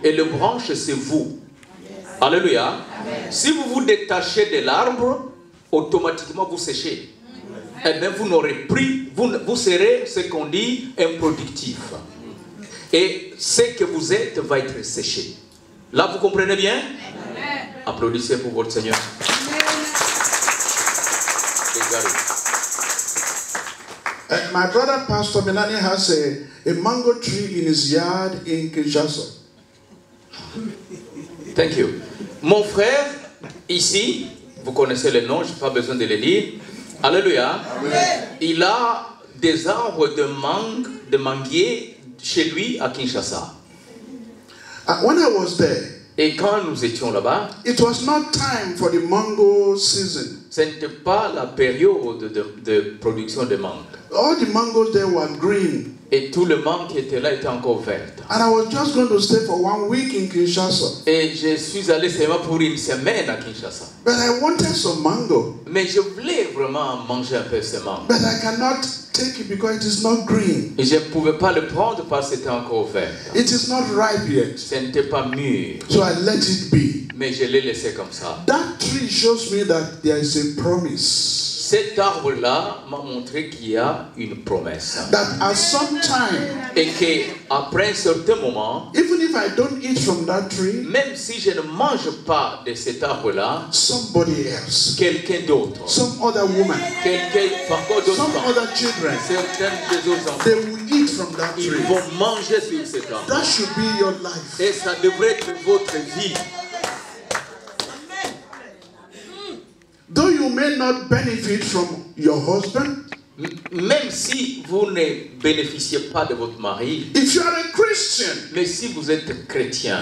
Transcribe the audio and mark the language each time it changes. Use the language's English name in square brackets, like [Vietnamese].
[French] Et le branche, c'est vous. Alléluia. Si vous vous détachez de l'arbre, automatiquement vous séchez. Eh bien, vous n'aurez pris, vous serez ce qu'on dit improductif. Et ce que vous êtes va être séché. Là, vous comprenez bien? Applaudissez pour votre Seigneur. [English] My brother Pastor Benani has a mango tree in his yard in Kinshasa. Thank you. [French] Mon frère, ici, vous connaissez le nom, je n'ai pas besoin de le dire. Alléluia. Il a des arbres de manguier chez lui à Kinshasa. [English] When I was there, [French] Et quand nous étions là-bas, [English] it was not time for the mango season. [French] ce n'était pas la période de production de mangue. [English] All the mangoes there were green. [French] Et tout le mangue qui était là était encore vert. [English] And I was just going to stay for 1 week in Kinshasa. [French] Et je suis allé seulement pour une semaine à Kinshasa. [English] But I wanted some mango. [French] Mais je voulais vraiment manger un peu ce mangue. [English] But I cannot take it because it is not green. [French] Et je ne pouvais pas le prendre parce que c'était encore vert. [English] It is not ripe yet. [French] Ce n'était pas mûr. [English] So I let it be. [French] Mais je l'ai laissé comme ça. [English] That tree shows me that there is a promise. [French] Cet arbre-là m'a montré qu'il y a une promesse. [English] That at some time, [French] Et qu'après un certain moment, [English] even if I don't eat from that tree, [French] même si je ne mange pas de cet arbre-là, [English] somebody else, [French] quelqu'un d'autre, [English] some other woman, [French] encore d'autres [English] some [French] femmes, [English] other children, [French] certains des autres enfants, [English] they will eat from that [French] ils [English] tree. [French] vont manger sur cet arbre. [English] That should be your life. [French] Et ça devrait être votre vie. [English] you may not benefit from your husband, [French] même si vous ne bénéficiez pas de votre mari, [English] if you are a Christian, [French] mais si vous êtes chrétien,